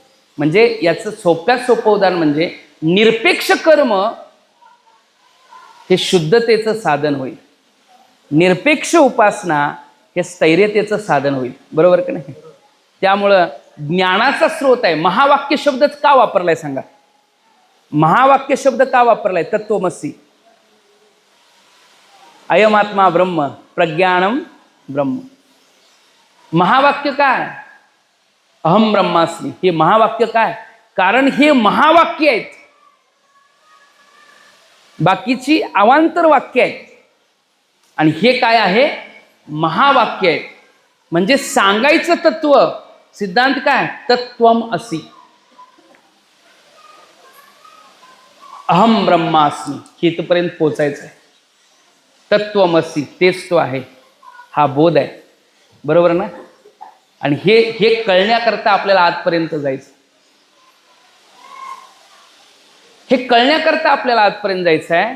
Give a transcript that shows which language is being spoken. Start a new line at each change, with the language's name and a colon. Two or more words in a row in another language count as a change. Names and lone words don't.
Marathi: म्हणजे याचं सोप्यात सोपं उदाहरण म्हणजे निरपेक्ष कर्म हे शुद्धतेचं साधन होईल, निरपेक्ष उपासना हे स्थैर्यतेचं साधन होईल. बरोबर की नाही? त्यामुळं ज्ञानाचा स्रोत आहे. महावाक्य शब्द का वापरलाय सांगा? महावाक्य शब्द का वापरलाय?
Sanskrit: तत्वमसी, अयमात्मा ब्रह्म, प्रज्ञानम ब्रह्म.
Marathi: महावाक्य काय?
Sanskrit: अहम ब्रह्मास्मी.
Marathi: हे महावाक्य काय? कारण हे महावाक्य आहेत, बाकीची अवांतर वाक्य आहेत आणि हे काय आहे? महावाक्य आहे. म्हणजे सांगायचं तत्व सिद्धांत काय?
Sanskrit: तत्वम असी, अहम ब्रह्मास्मी,
Marathi: इथपर्यंत पोचायचं आहे. तत्वमसी तेच तो आहे, हा बोध आहे. बरोबर ना? आणि हे कळण्याकरता आपल्याला आजपर्यंत जायचं, हे कळण्याकरता आपल्याला आजपर्यंत जायचं आहे.